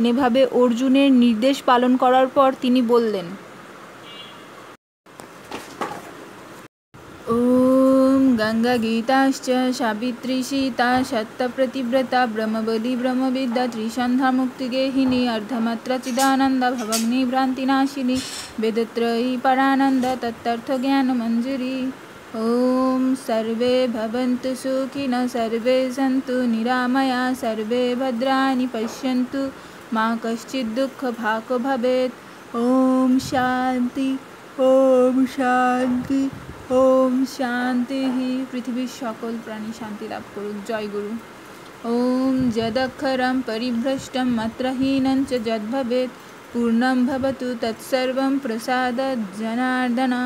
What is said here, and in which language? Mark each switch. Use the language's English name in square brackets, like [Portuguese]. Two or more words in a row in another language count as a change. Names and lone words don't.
[Bangla] এভাবে অর্জুনের নির্দেশ পালন করার পর তিনি বললেন, [Sanskrit] ওম গঙ্গা গীতাশ্চ সাবিত্রী সীতা সত্যপ্রতিব্রতা ব্রহ্মবলী ব্রহ্মবিদ্যা ত্রিসন্ধ্যা মুক্তিগেহিনী অর্ধমাত্রা চিদানন্দ ভবগ্নি ভ্রান্তিনাশিনী বেদত্রয়ী পরানন্দ তত্তর্থ জ্ঞান মঞ্জুরি। ওম সর্বে ভবন্তু সুখিনঃ সর্বে সন্তু নিরাময়া সর্বে ভদ্রাণি পশ্যন্তু মা কশ্চিৎ দুঃখ ভাগ ভবেৎ। ওম শান্তি ওম শান্তি ওম শান্তি। [Bangla] পৃথিবীর সকল প্রাণী শান্তি লাভ করুক। জয় গুরু। [Sanskrit] ওম যদক্ষরম পরিভ্রষ্টম মাত্রহীনং চ যদ্ভবেৎ পূর্ণং ভবতু তৎসর্বং প্রসাদাৎ জনার্দন।